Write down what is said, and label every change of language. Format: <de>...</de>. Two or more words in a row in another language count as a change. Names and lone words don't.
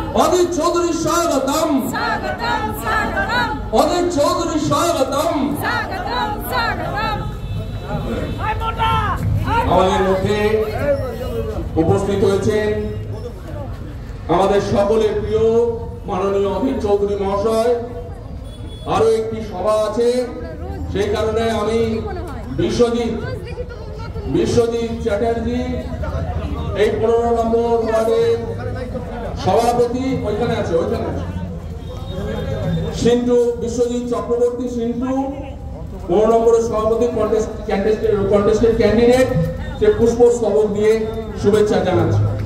<hi>अदित चौधरी स्वागतम स्वागतम स्वागतम अदित चौधरी स्वागतम स्वागतम स्वागतम</hi> <bn>আমাদের মধ্যে উপস্থিত হয়েছেন আমাদের সকলের প্রিয় মাননীয় অধীর চৌধুরী মহাশয়। আরো একটি সভা আছে, সেই কারণে আমি বিশ্বজিৎ চ্যাটার্জি এই 15 নম্বর ওয়ার্ডের সভাপতি ওইখানে আছে সিন্টু বিশ্বজিৎ চক্রবর্তী সিন্টু 15 নম্বরের সভাপতি</bn> <en>contested candidate</en> <bn>সে পুষ্পস্তবক দিয়ে শুভেচ্ছা জানাচ্ছে।</bn>